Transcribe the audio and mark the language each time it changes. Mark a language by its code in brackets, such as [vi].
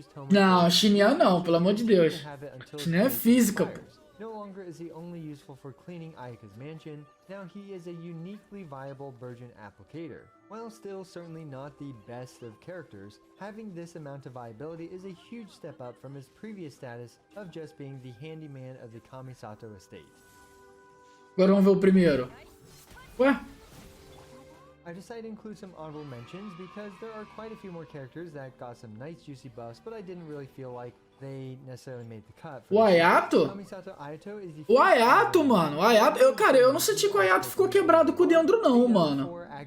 [pt] Não, Xinyan não, pelo amor de Deus. Xinyan é física, pô. [en] No longer is he only useful for cleaning Ayaka's mansion, now he is a uniquely viable Burgeon applicator. While still certainly not the best of characters, having this amount of viability is a huge step up from his previous status of just being the handyman of the Kamisato estate. [pt] Agora vamos ver o primeiro. Ué? [en] I decided to include some honorable mentions because there are quite a few more characters that got some nice juicy buffs, but I didn't really feel like they necessarily made the cut. [pt] O Ayato? O Ayato, mano. O Ayato, cara, eu não senti que o Ayato ficou quebrado com o Dendro não, mano.